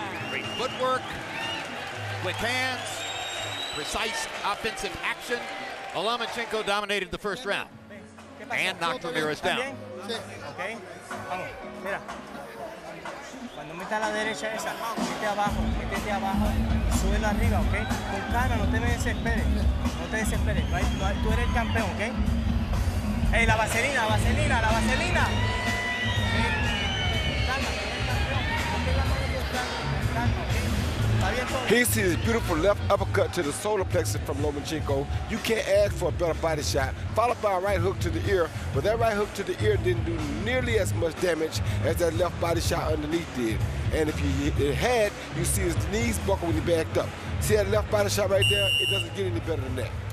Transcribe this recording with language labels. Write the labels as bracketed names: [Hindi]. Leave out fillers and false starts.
[English] Great footwork, quick hands, precise offensive action. Lomachenko dominated the first round and knocked Ramirez down. [Spanish] Okay. Vamos, mira. Cuando meta la derecha esa, métete abajo, súbelo arriba, ¿ok? Con calma, no te desesperes. No te desesperes. Tú eres el campeón, ¿ok? Hey, la vaselina. Calma, tú eres el campeón. No te llames de calma, ¿ok? [English] He sees this beautiful left uppercut to the solar plexus from Lomachenko. You can't ask for a better body shot, followed by a right hook to the ear, but that right hook to the ear didn't do nearly as much damage as that left body shot underneath did. And if it had, you see his knees buckle when he backed up. See that left body shot right there? It doesn't get any better than that.